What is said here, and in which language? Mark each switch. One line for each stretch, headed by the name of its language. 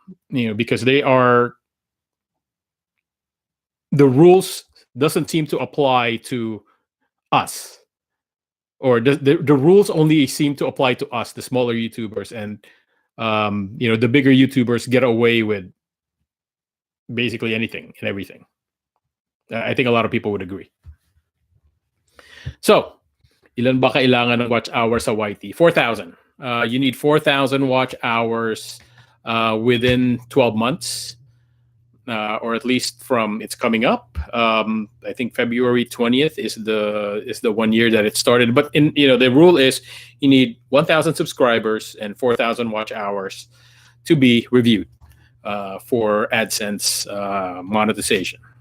English: Because the rules doesn't seem to apply to us, or the rules only seem to apply to us, the smaller YouTubers, and the bigger YouTubers get away with basically anything and everything. I think a lot of people would agree.
Filipino: So, ilan ba kailangan ng watch hours sa YT?
English: 4,000. You need 4,000 watch hours within 12 months, or at least from it's coming up. I think February 20th is the 1 year that it started. But the rule is you need 1,000 subscribers and 4,000 watch hours to be reviewed for AdSense monetization.